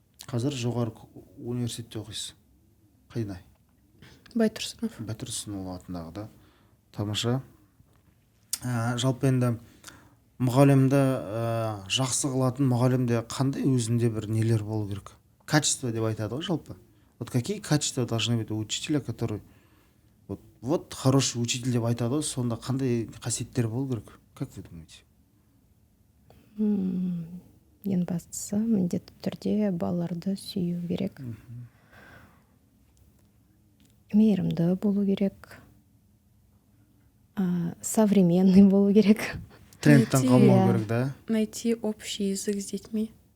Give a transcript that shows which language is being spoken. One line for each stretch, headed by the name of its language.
Kazakh: Қазір жоғары университетте оқисыз. Қайда? Байтұрсынов атындағы да. Тамаша. Жалпы енді мұғалімді жақсы қылатын мұғалімде қандай өзінде бір нелер болу керек? Качество деп айтады ғой жалпы.
Russian: Вот какие качества должны быть у учителя, который вот хороший учитель
Kazakh: деп айтады ғой, сонда қандай қасиеттер болу керек?
Russian: Как вы думаете?
Kazakh: Ең бастысы міндетті түрде балаларды сүю керек. Мейірімді болу керек. Современный болу керек. Трендтан қалмау керек, да?
Russian: Найти общий язык с детьми.